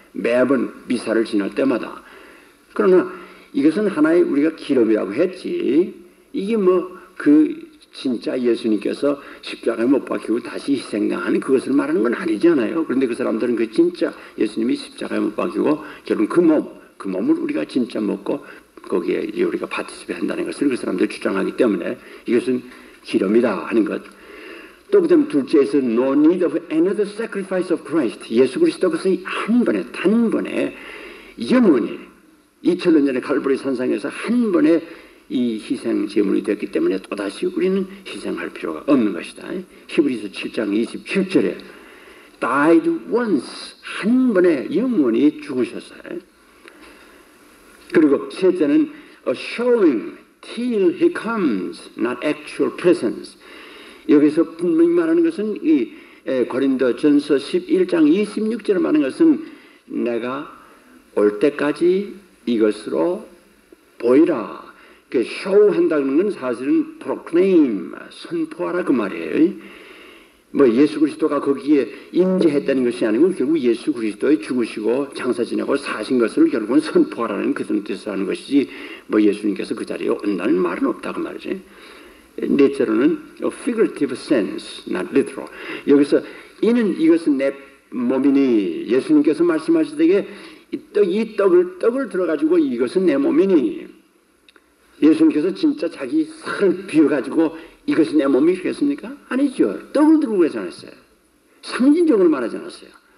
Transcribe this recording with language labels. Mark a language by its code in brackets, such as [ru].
[ko] 매번 미사를 지날 때마다. 그러나 이것은 하나의 우리가 기름이라고 했지, 이게 뭐 그 진짜 예수님께서 십자가에 못 박히고 다시 희생당하는 그것을 말하는 건 아니잖아요. 그런데 그 사람들은 그 진짜 예수님이 십자가에 못 박히고 결국 그 몸을 우리가 진짜 먹고 거기에 이제 우리가 파티시페 한다는 것을 그 사람들이 주장하기 때문에 이것은 기름이다 하는 것. 또 그다음 둘째에서는 [en] no need of another sacrifice of Christ. [ko] 예수 그리스도께서 한 번에 단번에 영원히 2000년 전에 갈보리 산상에서 한 번에 이 희생 제물이 됐기 때문에 또다시 우리는 희생할 필요가 없는 것이다. 히브리서 7장 27절에 [en] died once, [ko] 한 번에 영원히 죽으셨어요. 그리고 셋째는 [en] a showing till he comes, not actual presence. [ko] 여기서 분명히 말하는 것은 이 고린도전서 11장 26절에 말하는 것은 내가 올 때까지 이것으로 보이라. 그 쇼한다는 건 사실은 proclaim, 선포하라 그 말이에요. 뭐 예수 그리스도가 거기에 임재했다는 것이 아니고 결국 예수 그리스도의 죽으시고 장사 지내고 사신 것을 결국은 선포하라는 그런 뜻을 하는 것이지, 뭐 예수님께서 그 자리에 온다는 말은 없다고 말이지. 넷째로는 [en] figurative sense, not literal. [ko] 여기서 이것은 내 몸이니, 예수님께서 말씀하시되게 이 떡을 들어가지고 이것은 내 몸이니, 예수님께서 진짜 자기 살을 비워가지고 이것이 내 몸이 그랬습니까? 아니죠. 떡을 들고 그러지 않았어요. 상징적으로 말하지 않았어요.